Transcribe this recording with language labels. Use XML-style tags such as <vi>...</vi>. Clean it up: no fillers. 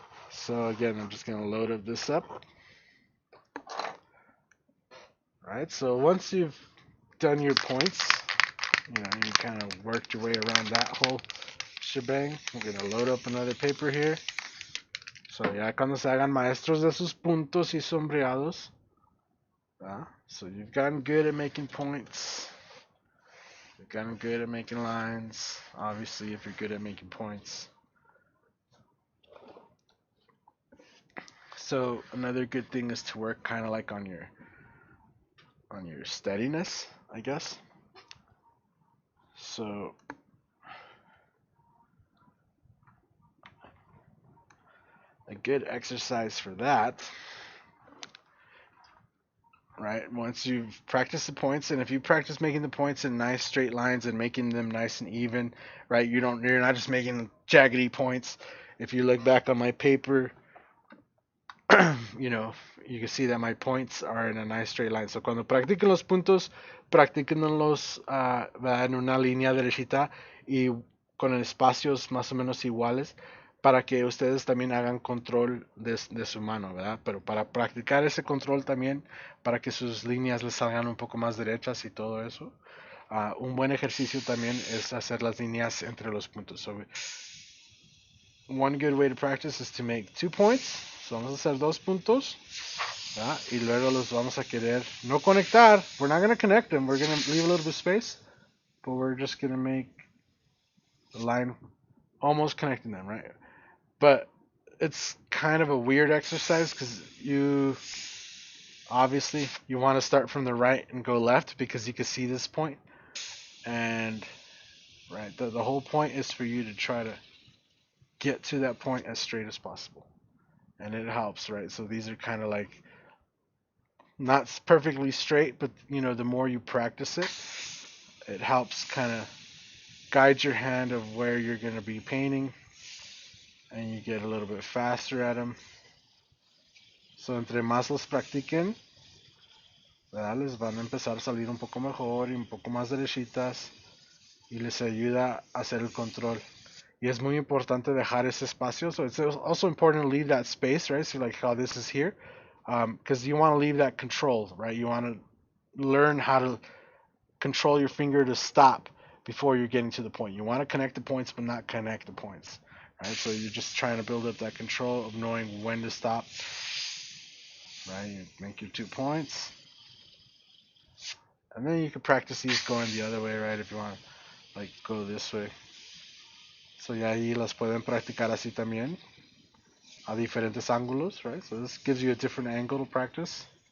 <en>So again, I'm just gonna load up this up. Right. So once you've done your points, you kind of worked your way around that whole shebang. We're gonna load up another paper here.</en> <es>So ya cuando se hagan maestros de sus puntos y sombreados.</es> <en>So you've gotten good at making points. You've gotten good at making lines. Obviously, if you're good at making points. So another good thing is to work kind of like on your steadiness, I guess. So a good exercise for that, right? Once you've practiced the points, and if you practice making the points in nice straight lines and making them nice and even, right? You're not just making jaggedy points. If you look back on my paper, you can see that my points are in a nice straight line.</en> <es>So cuando practiquen los puntos, practíquenlos en una línea derechita y con espacios más o menos iguales para que ustedes también hagan control de su mano, ¿verdad? Pero para practicar ese control también, para que sus líneas les salgan un poco más derechas y todo eso, un buen ejercicio también es hacer las líneas entre los puntos.</es> <en>So, one good way to practice is to make 2 points.</en> <es>So vamos a hacer 2 puntos. ¿verdad? Y luego los vamos a querer no conectar.</es> <en>We're not going to connect them. We're going to leave a little bit of space. But we're just going to make the line almost connecting them, right? But it's kind of a weird exercise because obviously you want to start from the right and go left because you can see this point. And right, the whole point is for you to try to get to that point as straight as possible. And it helps, right? So these are kind of like not perfectly straight, but the more you practice it, it helps kind of guide your hand of where you're going to be painting, and you get a little bit faster at them.</en> <es>So entre más los practiquen, ¿verdad? Les van a empezar a salir un poco mejor y un poco más derechitas y les ayuda a hacer el control. Y es muy importante dejar ese espacio.</es> <en>So it's also important to leave that space, right? So like how this is here. Because you want to leave that control, right? You want to learn how to control your finger to stop before you're getting to the point. You want to connect the points, but not connect the points, right? So you're just trying to build up that control of knowing when to stop, right? You make your 2 points, and then you can practice these going the other way, right? If you want to like go this way.</en> <es>So ya ahí las pueden practicar así también, a diferentes ángulos, right?</es> <en>So this gives you a different angle to practice.</en>